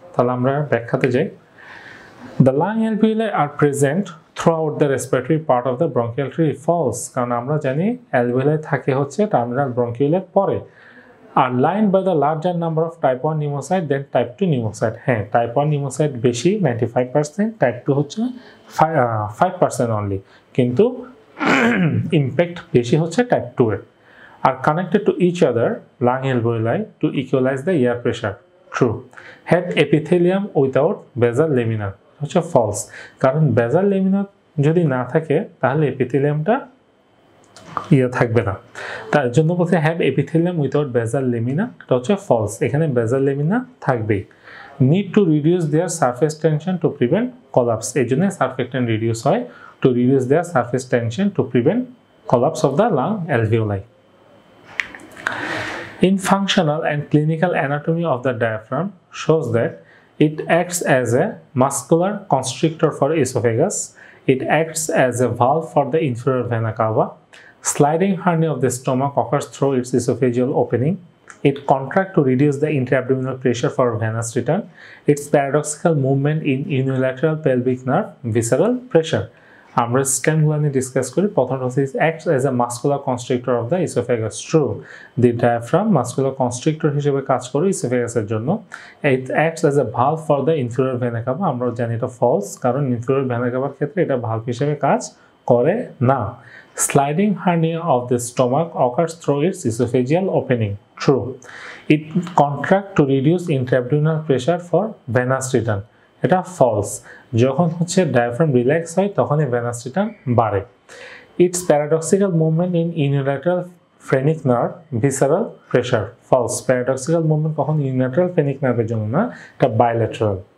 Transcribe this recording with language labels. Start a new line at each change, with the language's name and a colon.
Bangla: তাহলে আমরা ব্যাখ্যাতে যাই।
English: The lung alveoli are present throughout the respiratory part of the bronchial tree, false,
Bangla: কারণ আমরা জানি alveoli থাকে হচ্ছে টার্মিনাল ব্রঙ্কিউলের পরে,
English: are lined by the larger number of type 1 pneumocyte than type 2 pneumocyte।
Bangla: হ্যাঁ, type 1 pneumocyte বেশি 95%, type 2 হচ্ছে 5% only, কিন্তু ইম্প্যাক্ট বেশি হচ্ছে type 2 এর।
English: are connected to each other, lung alveoli, to equalize the air pressure, true। have epithelium without basal lamina,
Bangla: হচ্ছে false, কারণ বেজাল লেমিনা যদি না থাকে তাহলে এপিথেলিয়ামটা থাকবে না, তার জন্য বলতে
English: have epithelium without basal lamina,
Bangla: এটা হচ্ছে ফলস, এখানে বেজাল লেমিনা থাকবেই।
English: need to reduce their surface tension to prevent collapse,
Bangla: এই জন্য সারফেক্টেন্ট রিডিউস হয়,
English: To reduce their surface tension to prevent collapse of the lung alveoli. In functional and clinical anatomy of the diaphragm shows that it acts as a muscular constrictor for esophagus. It acts as a valve for the inferior vena cava. Sliding hernia of the stomach occurs through its esophageal opening. It contracts to reduce the intra-abdominal pressure for venous return. Its paradoxical movement in unilateral pelvic nerve visceral pressure.
Bangla: আমরা স্টেমগুলো নিয়ে discuss করি।
English: প্রথম হচ্ছে acts as a muscular constrictor of the esophagus, true।
Bangla: The diaphragm muscular constrictor হিসেবে কাজ করে ইসোফেগাসের জন্য।
English: It acts as a valve for the inferior vena cava,
Bangla: আমরা জানি এটা ফলস, কারণ inferior vena cava ক্ষেত্রে এটা ভালভ হিসেবে কাজ করে না।
English: Sliding hernia of the stomach occurs through its esophageal opening, true। It contracts to reduce intra-abdominal pressure for venous return,
Bangla: এটা ফলস, যখন হচ্ছে ডায়াফ্রাম রিল্যাক্স হয় তখন এই ভেনাস রিটার্ন বাড়ে।
English: it's paradoxical movement in unilateral phrenic nerve visceral pressure,
Bangla: false, paradoxical movement কখন unilateral phrenic নার্ভের জন্য না, এটা বাইল্যাটারাল।